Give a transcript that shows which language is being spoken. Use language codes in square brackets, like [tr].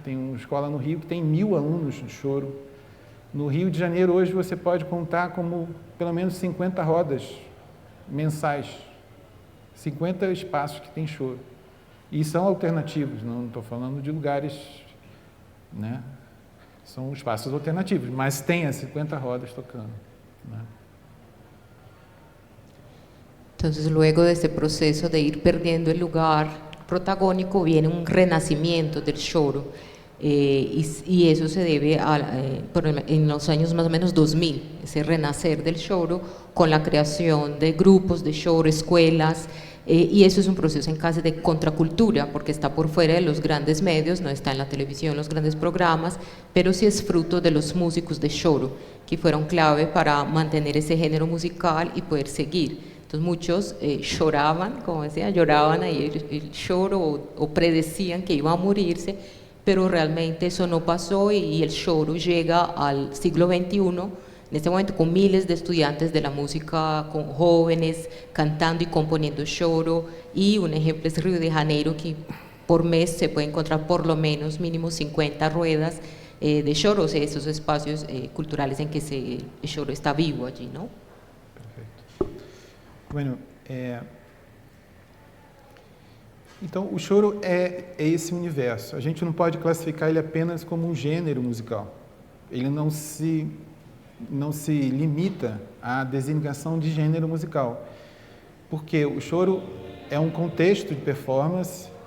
[pt] Tem uma escola no Rio que tem 1000 alunos de choro. No Rio de Janeiro, hoje, você pode contar como pelo menos 50 rodas mensais, 50 espaços que tem choro. E são alternativos, não estou falando de lugares, né? São espaços alternativos, mas tem as 50 rodas tocando, né? [es] Entonces, luego de este proceso de ir perdiendo el lugar protagónico, viene un renacimiento del choro, y eso se debe en los años más o menos 2000, ese renacer del choro con la creación de grupos de choro, escuelas, y eso es un proceso en casi de contracultura, porque está por fuera de los grandes medios, no está en la televisión, los grandes programas, pero sí es fruto de los músicos de choro, que fueron clave para mantener ese género musical y poder seguir. Entonces muchos lloraban, como decía, lloraban ahí el choro o predecían que iba a morirse, pero realmente eso no pasó y el choro llega al siglo XXI, en este momento con miles de estudiantes de la música, con jóvenes cantando y componiendo choro, y un ejemplo es Río de Janeiro, que por mes se puede encontrar por lo menos mínimo 50 ruedas de choro, o sea, esos espacios culturales en que el choro está vivo allí, ¿no? [pt] Bueno, então o choro é esse universo. A gente não pode classificar ele apenas como um gênero musical. Ele não se limita à designação de gênero musical, porque o choro é um contexto de performance.